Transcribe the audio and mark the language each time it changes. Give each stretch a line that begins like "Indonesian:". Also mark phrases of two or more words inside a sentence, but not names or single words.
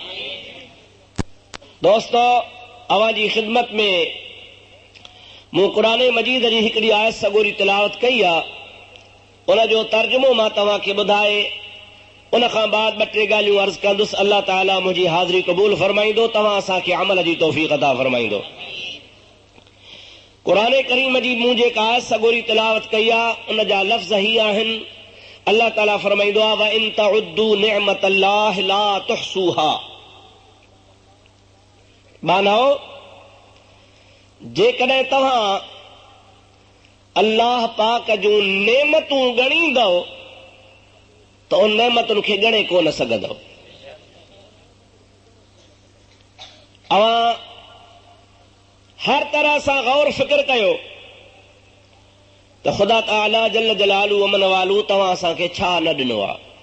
Sindhi: दोस्तो, अवां जी ख़िदमत में मूं क़ुरान मजीद जी हिकिड़ी आयत सगोरी तिलावत कई आहे, उन जो तर्जुमो मां तव्हांखे ॿुधाए उन खां बाद ॿ टे ॻाल्हियूं अर्ज़ कंदुसि। अल्लाह ताला मुंहिंजी हाज़िरी क़बूल फरमाईंदो, तव्हां असांखे अमल जी तौफ़ीक़ अता फरमाईंदो। क़ुरान करीम जी मूं जेका आयत सगोरी तिलावत कई आहे उन जा लफ़्ज़ ही आहिनि। अल्लाह ताला फरमाईंदो आहे
Arabic: وإن تعدوا نعمة الله لا تحصوها.
Sindhi: मानो जेकॾहिं तव्हां अल्लाह पाक जूं नेमतूं ॻणींदव त उन नेमतुनि खे ॻणे कोन सघंदव। अवां हर तरह सां गौर फिक्र कयो त ख़ुदा ताला
Arabic: جل جلاله عم نواله
Sindhi: तव्हां असांखे छा न ॾिनो आहे।